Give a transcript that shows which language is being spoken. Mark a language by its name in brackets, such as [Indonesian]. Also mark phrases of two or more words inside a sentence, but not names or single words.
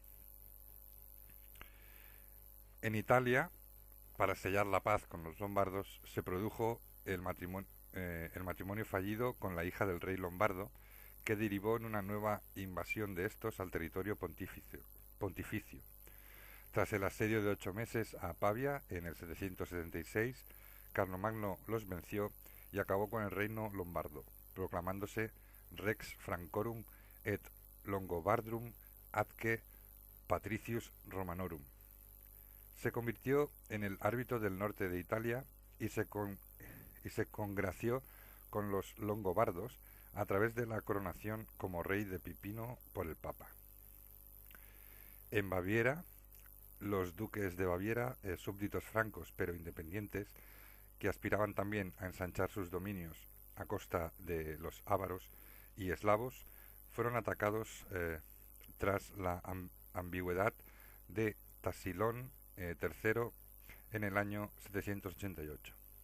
[Spanish] En Italia, para sellar la paz con los lombardos, se produjo el matrimonio fallido con la hija del rey lombardo, que derivó en una nueva invasión de estos al territorio pontificio. Tras el asedio de 8 meses a Pavia en el 776, Carlomagno los venció y acabó con el reino lombardo, proclamándose [Latin] Rex Francorum et Longobardrum atque Patricius Romanorum. [Spanish] Se convirtió en el árbitro del norte de Italia y se congració con los longobardos a través de la coronación como rey de Pipino por el Papa. En Baviera, los duques de Baviera, súbditos francos pero independientes, que aspiraban también a ensanchar sus dominios a costa de los ávaros y eslavos, fueron atacados tras la ambigüedad de Tasilón III en el año 788.